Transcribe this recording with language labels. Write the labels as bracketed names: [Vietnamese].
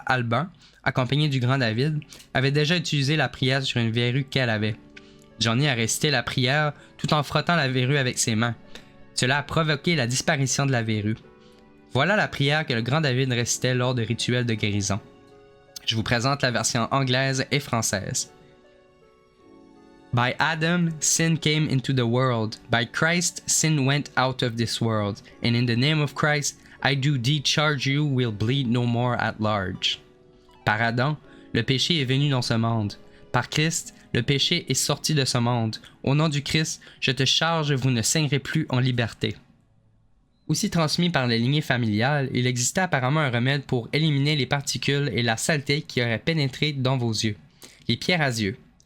[French] Albin, accompagné du Grand David, avait déjà utilisé la prière sur une verrue qu'elle avait. Johnny a récité la prière tout en frottant la verrue avec ses mains. Cela a provoqué la disparition de la verrue. Voilà la prière que le Grand David récitait lors de rituels de guérison. Je vous présente la version anglaise et française. [English] By Adam, sin came into the world. By Christ, sin went out of this world. And in the name of Christ, I do thee charge you will bleed no more at large. [French] Par Adam, le péché est venu dans ce monde. Par Christ, le péché est sorti de ce monde. Au nom du Christ, je te charge, vous ne saignerez plus en liberté. Aussi transmis par les lignées familiales, il existait apparemment un remède pour éliminer les particules et la saleté qui auraient pénétré dans vos yeux. Les pierres à yeux.